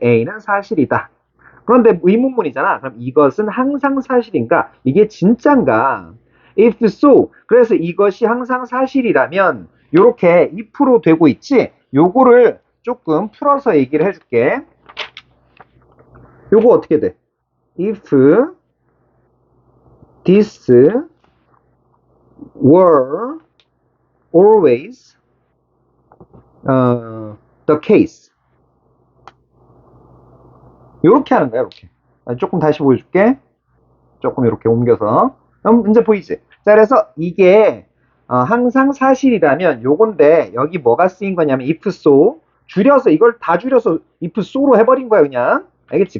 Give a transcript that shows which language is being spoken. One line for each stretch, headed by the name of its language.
Korean: A는 사실이다. 그런데 의문문이잖아. 그럼 이것은 항상 사실인가? 이게 진짠가?
English: If so,
Korean: 그래서 이것이 항상 사실이라면 요렇게 if로 되고 있지? 요거를 조금 풀어서 얘기를 해줄게. 요거 어떻게 돼?
English: If this were always the case.
Korean: 요렇게 하는 거야, 이렇게. 조금 다시 보여줄게. 조금 이렇게 옮겨서. 이제 보이지? 자, 그래서 이게 항상 사실이라면 요건데 여기 뭐가 쓰인 거냐면 if so 줄여서 이걸 다 줄여서 if so로 해버린 거야 그냥. 알겠지?